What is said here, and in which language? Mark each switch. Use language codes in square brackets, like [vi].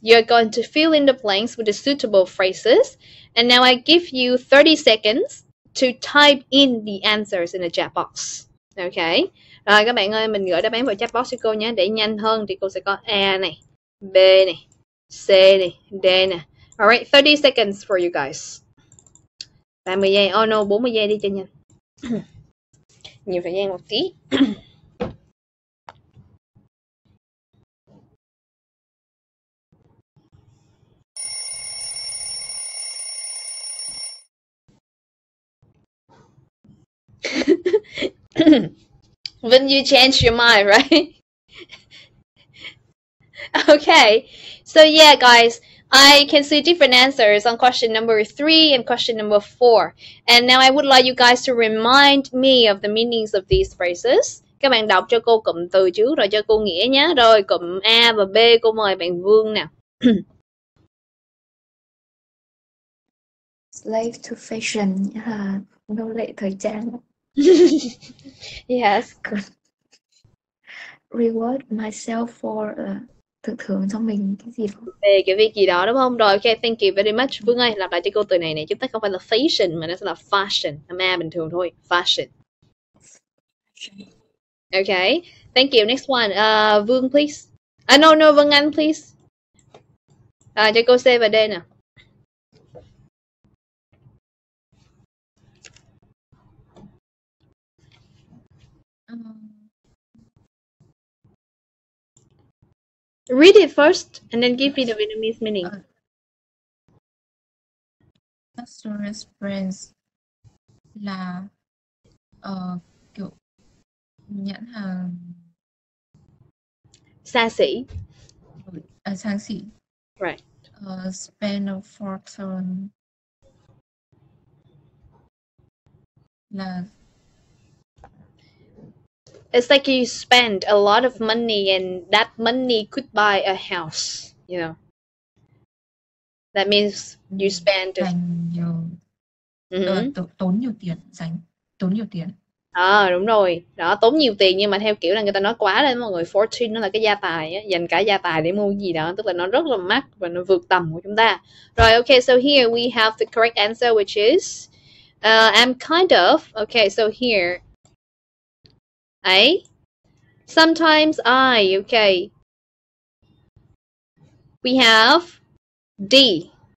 [en] You're going to fill in the blanks with the suitable phrases. And now I give you 30 seconds to type in the answers in the chat box. Okay. [vi] Rồi các bạn ơi, mình gửi đáp án vào chat box cho cô nhé. Để nhanh hơn thì cô sẽ có A này, B này, C này, D này. [en] Alright, 30 seconds for you guys. [vi] 30 giây. Oh no, 40 giây đi cho nhanh. Nhiều thời gian một tí. [en] When you change your mind, right? Okay, so yeah, guys, I can see different answers on question number 3 and question number 4. And now I would like you guys to remind me of the meanings of these phrases. [vi] Các bạn đọc cho cô cụm từ trước rồi cho cô nghĩa nhé. Rồi cụm A và B cô mời bạn Vương nào. Slave to fashion, nô lệ thời trang. [en] Yes. [vi] Reward myself for tự thưởng cho mình cái gì đó. Về cái việc gì đó đúng không? [en] Rồi, ok, thank you very much. [vi] Vương ơi, lặp lại cho cô từ này nè. Chúng ta không phải là fashion mà nó sẽ là fashion. A bình thường thôi. Fashion. [en] Okay, thank you. Next one. Vương, please. No, Vân Anh, please. [vi] Cho cô C và D nào. [en] Read it first and then give me the Vietnamese meaning. [vi] Luxurious brands là kiểu nhãn hàng Xa xỉ. sang xỉ. [en] Right. Spend a fortune là It's like you spend a lot of money and that money could buy a house, you know. That means you spend [vi] dành nhiều tốn nhiều tiền. Đúng rồi. Đó, tốn nhiều tiền nhưng mà theo kiểu là người ta nói quá lên mọi người. Fortune nó là cái gia tài á, dành cả gia tài để mua gì đó, tức là nó rất là mắc và nó vượt tầm của chúng ta. [en] Rồi, okay, so here we have the correct answer which is I'm kind of. Okay, so here A. Sometimes I. Okay. We have D.